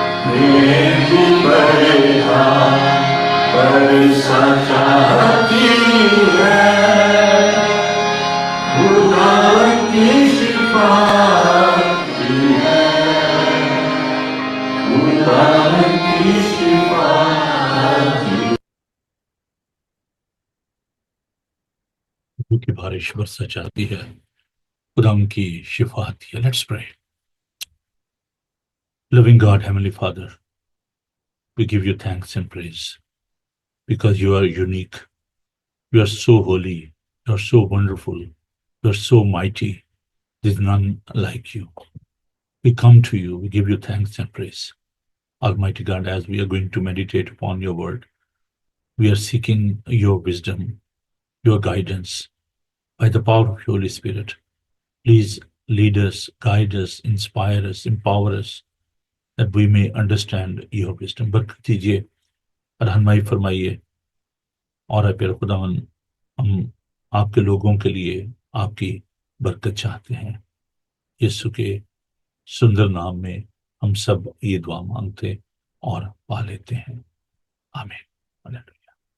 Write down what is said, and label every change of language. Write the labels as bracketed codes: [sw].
[ur] میری برہا برسا جاتی ہے، خداوند کی شفا آتی ہے، خداوند کی شفا آتی ہے۔ کی بارش برسا جاتی ہے، خدا ان کی شفا آتی ہے۔ [en] Let's pray. Loving God, Heavenly Father, we give you thanks and praise because you are unique. You are so holy. You are so wonderful. You are so mighty. There is none like you. We come to you. We give you thanks and praise. Almighty God, as we are going to meditate upon your word, we are seeking your wisdom, your guidance by the power of your Holy Spirit. Please lead us, guide us, inspire us, empower us, that we may understand your wisdom. [ur] برکت دیجیے، رہنمائی فرمائیے، اور اے پیارے خداوند، ہم آپ کے لوگوں کے لیے آپ کی برکت چاہتے ہیں۔ یسوع کے سندر نام میں ہم سب یہ دعا مانگتے اور پا لیتے ہیں، آمین۔ ہلیلویا۔